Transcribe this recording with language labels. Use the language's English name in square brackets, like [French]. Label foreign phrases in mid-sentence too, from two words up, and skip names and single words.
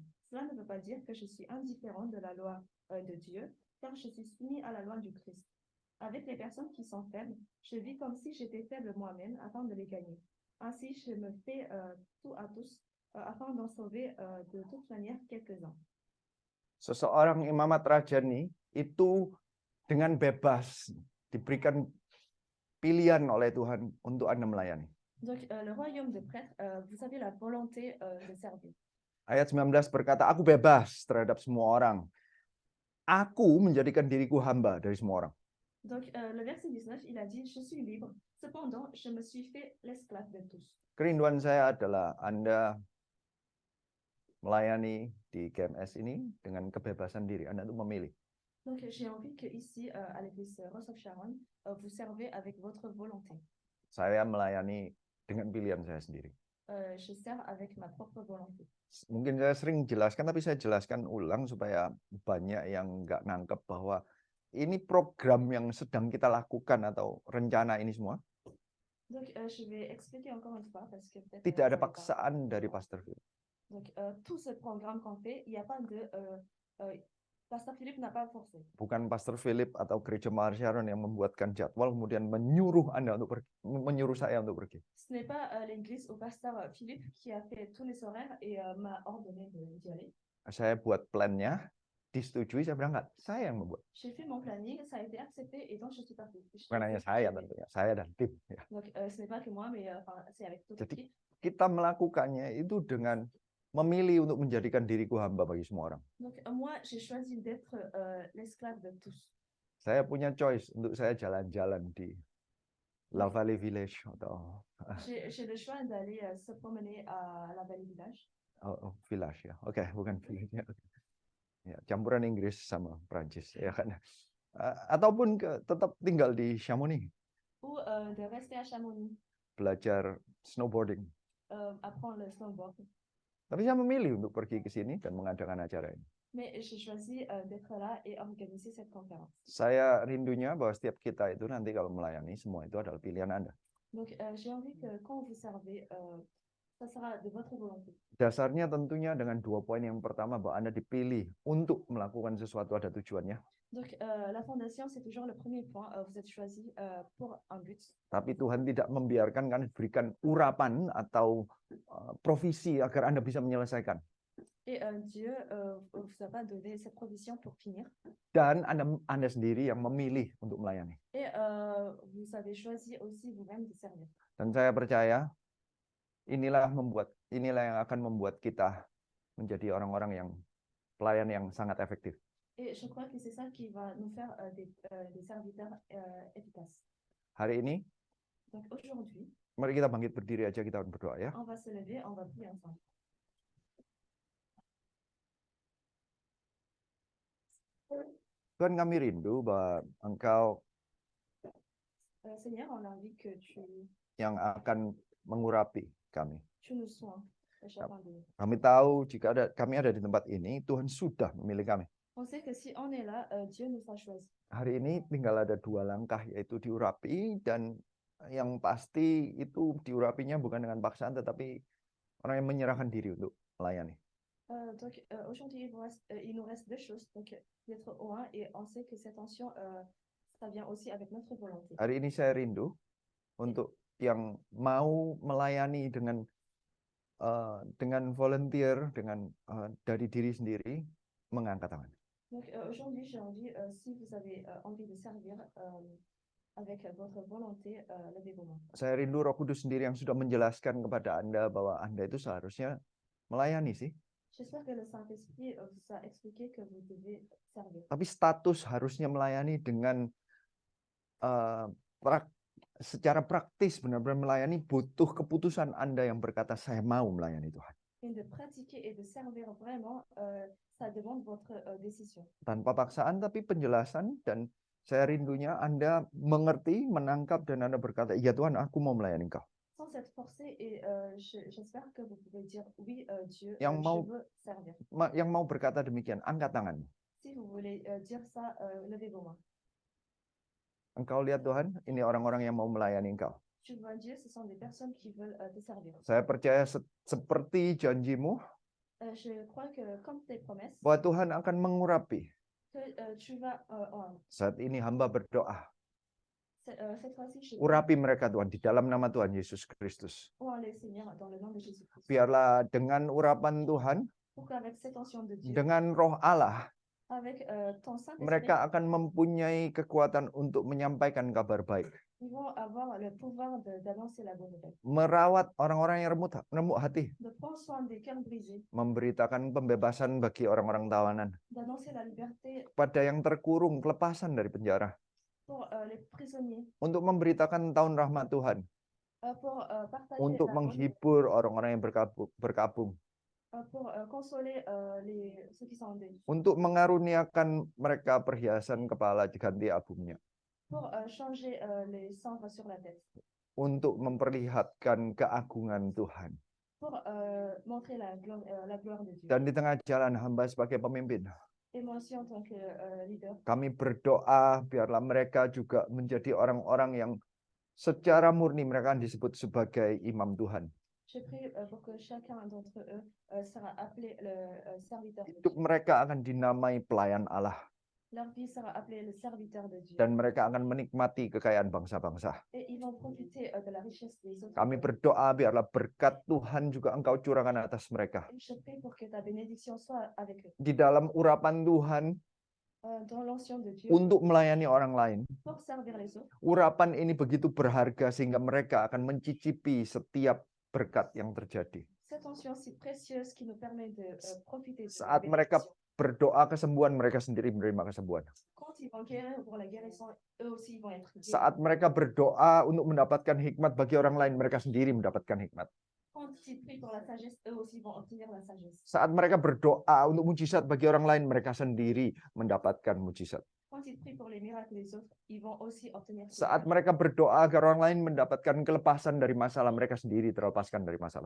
[French] Cela ne veut pas dire que je suis indifférent de la loi de Dieu, car je suis soumis à la loi du Christ. Avec les personnes qui sont faibles, je vis comme si j'étais faible moi-même afin de les gagner. Ainsi, je me fais tout à tous afin d'en sauver de toute manière quelques-uns. [Indonesian] Seseorang imamat rajani itu dengan bebas diberikan pilihan oleh Tuhan untuk Anda melayani. [French] Donc, le royaume de prêtre, vous avez la volonté de servir. [Indonesian] Ayat 19 berkata, aku bebas terhadap semua orang. Aku menjadikan diriku hamba dari semua orang. [French] Donc, le verset 19, il a dit, je suis libre. Cependant, je me suis fait l'esclave de tous. [Indonesian] Kerinduan saya adalah Anda melayani di GMS ini dengan kebebasan diri. Anda itu memilih. [French] Donc, j'ai envie que ici, à l'église Rose of Sharon, vous servez avec votre volonté. [Indonesian] Saya melayani dengan pilihan saya sendiri. [French] Je sers avec ma propre volonté. [Indonesian] Mungkin saya sering jelaskan, tapi saya jelaskan ulang supaya banyak yang nggak nangkep bahwa ini program yang sedang kita lakukan atau rencana ini semua. [French] Donc, je vais expliquer encore une fois parce que peut-être [Indonesian] Tidak ada paksaan dari Pastor Philip. [French] Donc, tout ce programme qu'on fait, il n'y a pas de Pastor Philippe n'a pas forcé. [Indonesian] Bukan Pastor Philip atau Gereja Mahar Sharon yang membuatkan jadwal kemudian menyuruh Anda untuk pergi, menyuruh saya untuk pergi. [French] Ce n'est pas l'église ou Pasteur Philippe qui a fait tous les horaires et m'a ordonné d'y aller. [Indonesian] Saya buat plannya, disetujui, saya berangkat. Saya yang membuat. [French] J'ai fait mon planning, ça a été accepté et donc je suis partie. [Indonesian] Bukan hanya saya tentunya, saya dan tim. Ya. [French] Donc, ce n'est pas que moi, mais c'est avec toute [Indonesian] Jadi [French] l'équipe. [Indonesian] kita melakukannya itu dengan memilih untuk menjadikan diriku hamba bagi semua orang. [French] Donc, moi, j'ai choisi d'être l'esclave de tous. [Indonesian] Saya punya choice untuk saya jalan-jalan di La Valley Village atau [French] J'ai le choix d'aller se promener à la Valley Village. [Indonesian] Village ya. Oke, bukan village ya. Ya, campuran Inggris sama Prancis ya kan. Ataupun tetap tinggal di Chamonix. [French] Ou de rester à Chamonix, [Indonesian] Belajar snowboarding. [French] apprendre le snowboard. [Indonesian] Tapi saya memilih untuk pergi ke sini dan mengadakan acara ini. [French] Mais j'ai choisi d'être là et organiser cette conférence. [Indonesian] Saya rindunya bahwa setiap kita itu nanti kalau melayani semua itu adalah pilihan Anda. [French] Donc, j'ai envie que quand vous servez, Ça sera de votre volonté. [Indonesian] Dasarnya tentunya dengan 2 poin. Yang pertama, bahwa Anda dipilih untuk melakukan sesuatu ada tujuannya. [French] Donc, la fondation, c'est toujours le premier point. Vous êtes choisi pour un but. [Indonesian] Tapi Tuhan tidak membiarkan Anda diberikan urapan atau provisi agar Anda bisa menyelesaikan. [French] Et Dieu vous a pas donné cette provision pour finir. [Indonesian] Dan Anda sendiri yang memilih untuk melayani. [French] Et vous avez choisi aussi vous-même de servir. [Indonesian] Dan saya percaya inilah yang akan membuat kita menjadi orang-orang yang pelayan yang sangat efektif. [French] Et je crois que c'est ça qui va nous faire des serviteurs efficaces. [Indonesian] Hari ini, [French] Donc aujourd'hui, [Indonesian] mari kita bangkit berdiri aja, kita berdoa ya. [French] on va se lever, on va prier ensemble. [Indonesian] Tuhan, kami rindu bahwa Engkau [French] Seigneur, on a envie que [Indonesian] yang akan mengurapi kami. [French] tu nous soignes à chacun de nous. [Indonesian] Kami tahu jika kami ada di tempat ini, Tuhan sudah memilih kami. [French] On sait que si on est là, Dieu nous a choisis. [Indonesian] Hari ini tinggal ada 2 langkah, yaitu diurapi, dan yang pasti itu diurapinya bukan dengan paksaan, tetapi orang yang menyerahkan diri untuk melayani. [French] Donc aujourd'hui, il nous reste 2 choses. Donc d'être au 1 et on sait que cette tension, ça vient aussi avec notre volonté. [Indonesian] Hari ini saya rindu untuk yang mau melayani dengan volunteer, dari diri sendiri, mengangkat tangan. [French] Donc aujourd'hui, j'ai envie, si vous avez envie de servir avec votre volonté, levez vos mains. [Indonesian] Saya rindu Roh Kudus sendiri yang sudah menjelaskan kepada Anda bahwa Anda itu seharusnya melayani sih. [French] J'espère que le Saint-Esprit vous a expliqué que vous devez servir. [Indonesian] Tapi status harusnya melayani dengan secara praktis, benar-benar melayani butuh keputusan Anda yang berkata, saya mau melayani Tuhan. [French] Et de pratiquer et de servir vraiment, ça demande votre décision. [Indonesian] Tanpa paksaan, tapi penjelasan, dan saya rindunya Anda mengerti, menangkap, dan Anda berkata, iya Tuhan, aku mau melayani Engkau. [French] Sans être forcé, et j'espère que vous pouvez dire oui, Dieu, [Indonesian] Yang mau- [French] je veux servir. [Indonesian] Yang mau berkata demikian, angkat tangan. [French] Si vous voulez dire ça, levez vos mains. [Indonesian] Engkau lihat Tuhan, ini orang-orang yang mau melayani Engkau. [French] Tu vois Dieu, ce sont des personnes qui veulent te servir. [Indonesian] Saya percaya seperti janjimu, [French] Je crois que comme tes promesses, [Indonesian] bahwa Tuhan akan mengurapi. [French] que tu vas, [Indonesian] Saat ini hamba berdoa, [French] cette fois-ci, je [Indonesian] urapi mereka Tuhan, di dalam nama Tuhan Yesus Kristus. [French] les Seigneur, dans le nom de Jésus-Christ. [Indonesian] Biarlah dengan urapan Tuhan, [French] Pour qu'avec cette onction de Dieu, [Indonesian] dengan roh Allah, [French] avec ton Saint-Esprit, [Indonesian] mereka akan mempunyai kekuatan untuk menyampaikan kabar baik. [French] ils vont avoir le pouvoir d'annoncer la bonne nouvelle, [Indonesian] Merawat orang-orang yang remuk hati. [French] de prendre soin des cœurs brisés, [Indonesian] Memberitakan pembebasan bagi orang-orang tawanan. [French] d'annoncer la liberté [Indonesian] Pada yang terkurung, kelepasan dari penjara. [French] pour les prisonniers, [Indonesian] Untuk memberitakan tahun rahmat Tuhan. [French] pour partager [Indonesian] Untuk [French] la bonne nouvelle, [Indonesian] menghibur orang-orang yang berkabung. [French] pour consoler ceux qui sont en deuil, [Indonesian] Untuk mengaruniakan mereka perhiasan kepala ganti abungnya. [French] pour changer les cendres sur la tête, [Indonesian] Untuk memperlihatkan keagungan Tuhan. [French] pour montrer la gloire de Dieu. [Indonesian] Dan di tengah jalan hamba sebagai pemimpin, [French] Et moi aussi en tant que leader, [Indonesian] kami berdoa biarlah mereka juga menjadi orang-orang yang secara murni mereka disebut sebagai imam Tuhan. [French] je prie pour que chacun d'entre eux sera appelé le serviteur de [Indonesian] Hidup [French] Dieu. [Indonesian] mereka akan dinamai pelayan Allah. [French] Leur vie sera appelée le serviteur de Dieu. [Indonesian] Dan mereka akan menikmati kekayaan bangsa-bangsa. [French] Et ils vont profiter de la richesse des autres. [Indonesian] Kami [French] peuples. [Indonesian] berdoa biarlah berkat Tuhan juga Engkau curahkan atas mereka. [French] Et je prie pour que ta bénédiction soit avec eux. [Indonesian] Di dalam urapan Tuhan [French] Dans l'onction de Dieu, [Indonesian] untuk melayani orang lain. [French] pour servir les autres. [Indonesian] Urapan ini begitu berharga sehingga mereka akan mencicipi setiap berkat yang terjadi. [French] Cette onction si précieuse qui nous permet de profiter de la [Indonesian] Saat mereka [French] bénédiction. [Indonesian] berdoa kesembuhan, mereka sendiri menerima kesembuhan. [French] Quand ils vont guérir pour la guérison, eux aussi ils vont être guéris. [Indonesian] Saat mereka berdoa untuk mendapatkan hikmat bagi orang lain, mereka sendiri mendapatkan hikmat. [French] Quand ils prient pour la sagesse, eux aussi vont obtenir la sagesse. [Indonesian] Saat mereka berdoa untuk mujizat bagi orang lain, mereka sendiri mendapatkan mujizat. [French] Quand ils prient pour les miracles des autres, ils vont aussi obtenir ces [Indonesian] Saat [French] miracles. [Indonesian] mereka berdoa agar orang lain mendapatkan kelepasan dari masalah, mereka sendiri terlepaskan dari masalah.